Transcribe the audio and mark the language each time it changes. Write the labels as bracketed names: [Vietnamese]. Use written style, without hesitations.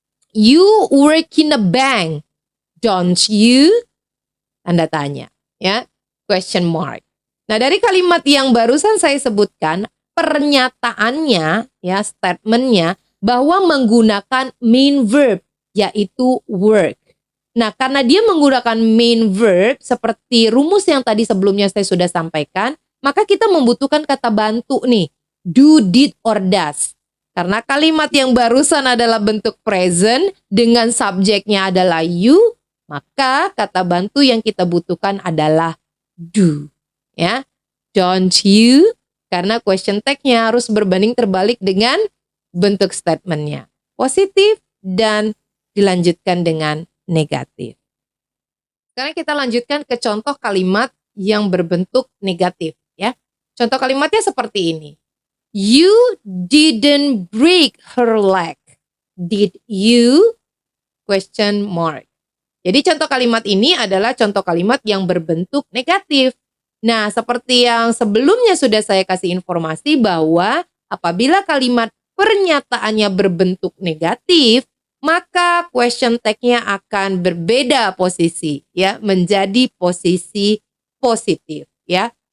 [English] You work in a bank, don't you? [Indonesian] Tanda tanya. Ya, question mark. Nah, dari kalimat yang barusan saya sebutkan, pernyataannya, ya, statementnya, bahwa menggunakan main verb, yaitu work. Nah, karena dia menggunakan main verb, seperti rumus yang tadi sebelumnya saya sudah sampaikan, maka kita membutuhkan kata bantu nih, do, did, or does. Karena kalimat yang barusan adalah bentuk present, dengan subjeknya adalah you, maka kata bantu yang kita butuhkan adalah do. Ya, don't you? Karena question tag-nya harus berbanding terbalik dengan bentuk statementnya. Positif dan dilanjutkan dengan negatif. Sekarang kita lanjutkan ke contoh kalimat yang berbentuk negatif. Ya, contoh kalimatnya seperti ini. [English] You didn't break her leg, did you? question mark. [Indonesian] Jadi contoh kalimat ini adalah contoh kalimat yang berbentuk negatif. Nah, seperti yang sebelumnya sudah saya kasih informasi bahwa apabila kalimat pernyataannya berbentuk negatif, maka question tag-nya akan berbeda posisi, ya, menjadi posisi positif, ya.